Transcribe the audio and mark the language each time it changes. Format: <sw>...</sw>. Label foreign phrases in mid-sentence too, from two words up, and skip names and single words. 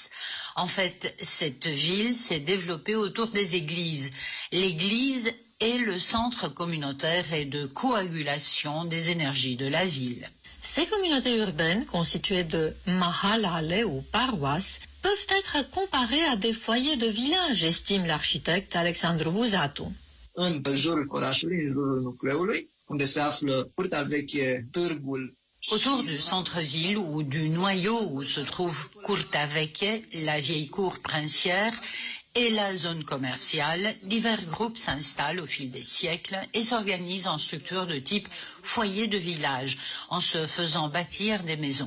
<fr>En fait, cette ville s'est développée autour des églises. L'église est le centre communautaire et de coagulation des énergies de la ville. Ces communautés urbaines, constituées de mahalale ou paroisses, peuvent être comparées à des foyers de village, estime l'architecte Alexandru Buzatu.</fr> <ro>În jurul orașului, în jurul nucleului, unde se află Curtea Veche, târgul.</ro> <fr>Autour du centre-ville ou du noyau où se trouve Curtea Veche, la vieille cour princière, et la zone commerciale, divers groupes s'installent au fil des siècles et s'organisent en structures de type foyer de village, en se faisant bâtir des maisons.</fr>